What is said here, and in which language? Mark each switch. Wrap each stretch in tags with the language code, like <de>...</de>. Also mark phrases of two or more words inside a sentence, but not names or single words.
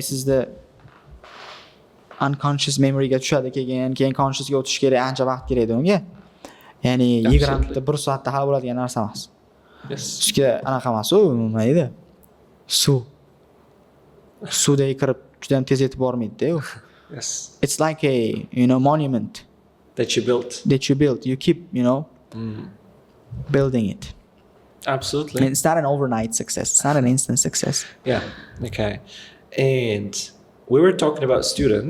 <uz>Chunki ya'ni sizda</uz> <en>unconscious memoryga</en> <uz>tushadi keyin consciousga o'tish kerak, ancha vaqt kerak unga. Ya'ni 20 1 soatda hal bo'ladigan narsa emas. Yes. Sizga anaqa emas u, nima deydi? Suvdagi kirib juda ham tez yetib bormaydi-da u. Yes.</uz> <en>It's like a, monument That you built. You keep, building it. Absolutely. And it's not an overnight success. It's not an instant success. Yeah. Okay. And we were talking about students.</en>